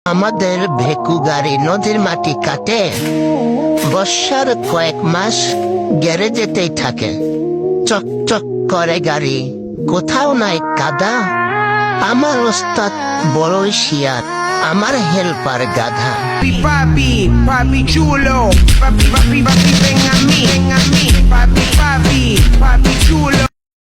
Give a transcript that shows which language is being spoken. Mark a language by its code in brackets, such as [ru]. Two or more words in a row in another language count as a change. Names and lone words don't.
[bn] আমাদের ভেকু গাড়ি নদীর মাটি কাটে, বর্ষার কয়েক মাস গ্যারেজেতেই থাকে। চক চক করে গাড়ি, কোথাও নাই কাদা। আমার ওস্তাদ বড়ই শিয়ার, আমার হেল্পার গাধা। [es] Papi, papi chulo, papi, papi, papi, ven a mí, papi, papi, papi chulo.